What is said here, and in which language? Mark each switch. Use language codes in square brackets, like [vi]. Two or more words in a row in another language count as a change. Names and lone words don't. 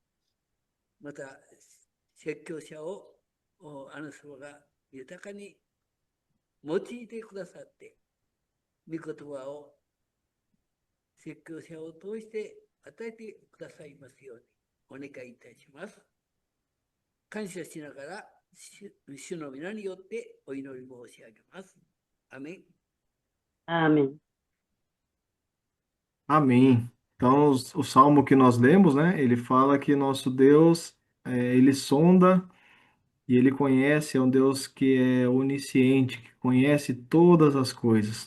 [ja] また、説教者をあなた様が豊かに用いてくださって、御言葉を説教者を通して与えてくださいますようにお願いいたします。感謝しながら主の皆によってお祈り申し上げます。アメン。 [pt] Amém. Amém. Então, o salmo que nós lemos, né? Ele fala que nosso Deus, ele sonda e ele conhece, é um Deus que é onisciente, que conhece todas as coisas.